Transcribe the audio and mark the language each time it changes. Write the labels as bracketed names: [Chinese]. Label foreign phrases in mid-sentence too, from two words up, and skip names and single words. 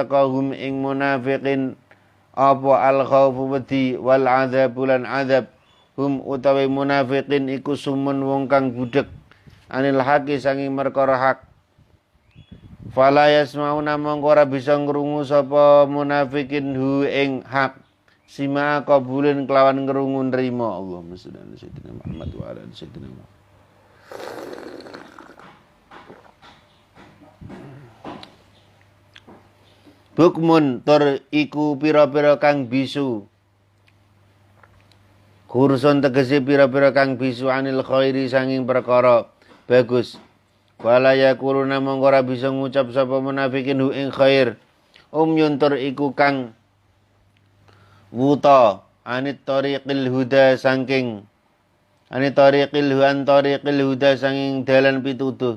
[Javanese] teka hum ing munafikin apa [Arabic] الخوف [Javanese] wedi [Arabic] والعذاب [Javanese] lan adzab hum utawi munafiqin iku sumun wong kang budhek [Arabic] عن الحق [Javanese] sanging perkara hak [Arabic] فلا يسمعون [Javanese] mongko ora bisa ngrungu sapa munafikin hu ing hak [Arabic] سماع قبول [Javanese] kelawan ngrungu nrimo [Arabic] اللهم صل على سيدنا محمد وعلى سيدنا محمد. [Javanese] Bukmun tur iku pira-pira kang bisu. Kursun tegese pira-pira kang bisu [Arabic] عن الخير [Javanese] sanging perkara bagus. [Arabic] ولا يقولون [Javanese] mongko ora bisa ngucap sapa munafikin hu ing khair. Umyun tur iku kang wuta [Arabic] عن طريق الهدى [Javanese] sanging [Arabic] طريق الهدى [Javanese] sanging dalan pituduh.